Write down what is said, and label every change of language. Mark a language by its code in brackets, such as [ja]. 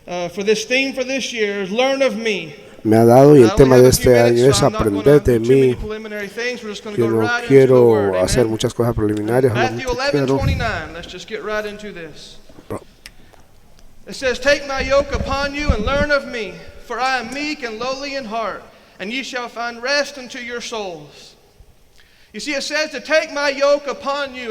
[en] for this theme for this year is learn of me. [es] Me ha dado, y el tema de este año es aprender de mí. Yo no quiero hacer muchas cosas preliminares, [en] Matthew 11:29. Let's just get right into this. It says, "Take my yoke upon you and learn of me, for I am meek and lowly in heart, and ye shall find rest unto your souls." You see, it says to take my yoke upon you.